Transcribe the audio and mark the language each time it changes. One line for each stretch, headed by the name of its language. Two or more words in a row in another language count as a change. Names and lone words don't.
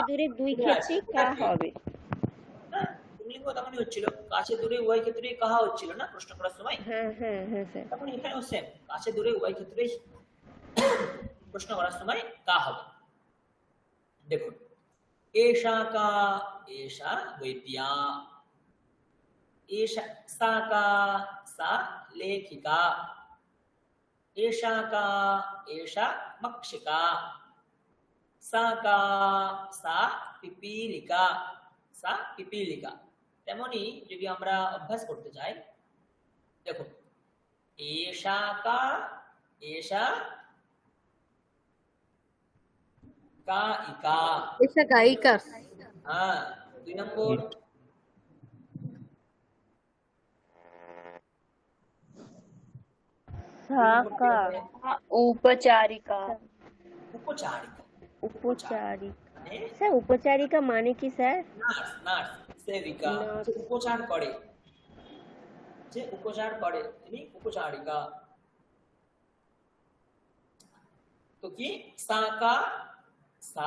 Bangla: দূরে দুই এটা আছে, ক্ষেত্রেই এটা কা কি? হবে। হ্যাঁ, পুংলিঙ্গ তখনই হচ্ছিল, কাছে দূরে উভয় ক্ষেত্রেই কাহা হচ্ছিল না প্রশ্ন করার সময়। হ্যাঁ হ্যাঁ হ্যাঁ স্যার। তখন এখানেও সেম, কাছে দূরে উভয় ক্ষেত্রেই প্রশ্ন করার সময় কা হবে।
Sanskrit: দেখুন एषा का एषा वैद्या एषा सा का सा लेखिका एषा का एषा मक्षिका सा का सा पिपीलिका सा पिपीलिका
Bangla: তেমনি যদি আমরা অভ্যাস করতে চাই দেখো
Sanskrit: एषा का एषा गायिका एषा गायिका
Hindi: हाँ 2 नंबर শাকা
Bangla: उपचारिका उपचारिका উপচারিকা মানে স্যার উপচারিকা মানে কি স্যার নার্স নার্স সেবিকা যে উপচার করে তিনি উপচারিকা তো কি
Sanskrit: সা কা সা